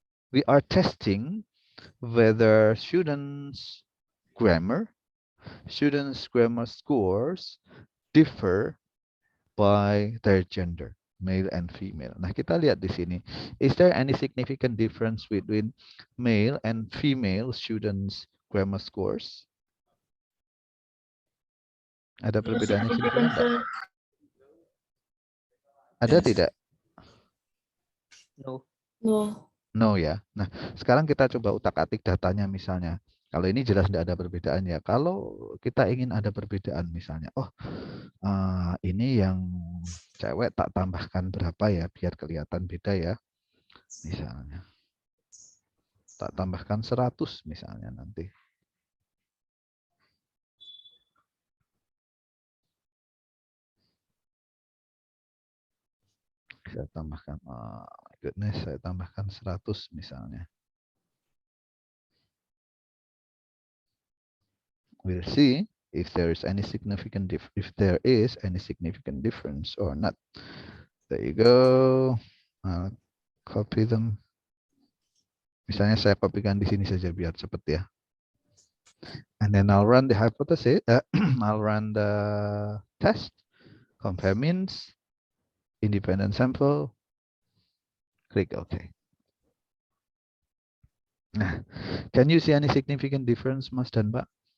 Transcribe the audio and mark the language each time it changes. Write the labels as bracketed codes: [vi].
[en] We are testing whether students' grammar scores differ by their gender, male and female. [id] Nah, kita lihat di sini. [en] Is there any significant difference between male and female students' grammar scores? [id] Ada perbedaannya signifikan enggak? Ada tidak? [en] No. No ya. [id] Nah, sekarang kita coba utak-atik datanya misalnya. Kalau ini jelas tidak ada perbedaan ya. Kalau kita ingin ada perbedaan misalnya, oh ini yang cewek tak tambahkan berapa ya biar kelihatan beda ya. Misalnya. Tak tambahkan 100 misalnya nanti. Saya tambahkan, [en] oh my goodness, [id] saya tambahkan 100 misalnya. [en] We'll see if there is any significant difference or not. There you go. I'll copy them. [id] Misalnya saya kopikan di sini saja biar cepat ya. [en] And then I'll run the hypothesis. I'll run the test. Compare means. Independent sample. Click OK. Nah, can you see any significant difference, Mas dan Mbak?